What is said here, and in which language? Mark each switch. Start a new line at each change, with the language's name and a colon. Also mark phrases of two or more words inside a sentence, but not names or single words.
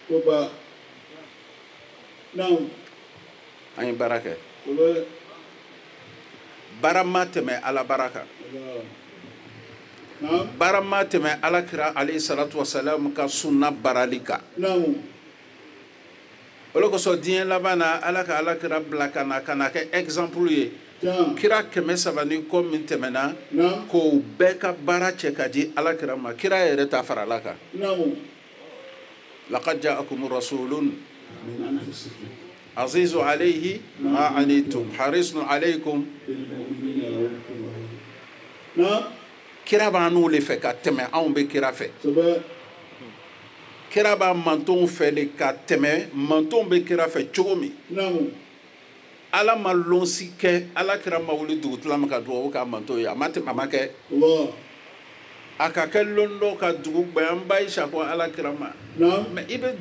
Bambara: an ye baara kɛ baara ma tɛmɛ ala baara kan baara ma tɛmɛ alakira
Arabic: عليه الصلاة والسلام
Bambara: ka sunna baarali kan o de kosɔn diɲɛ laban na ala ka alakira bila ka na kɛ exemple ye kira 300 ni kɔ min tɛmɛna k'o bɛɛ ka baara cɛ ka di alakira ma kira yɛrɛ ta fara ala kan
Arabic: لقد جاءكم رسول عزيز عليه ما عنتم حريص عليكم
Bambara: kira b'an n'o le fɛ ka tɛmɛ anw bɛ kira fɛ kira b'a mantonw fɛ de ka tɛmɛ mantonw bɛ kira fɛ cogo min ala ma lɔnsi kɛ ala kira ma wuli dugutila ma ka dugawu k'a manton ye a ma kɛ a ka kɛ lɔn dɔ ka dugu gbɛ an ba Aisha ko ala kira ma mais i bɛ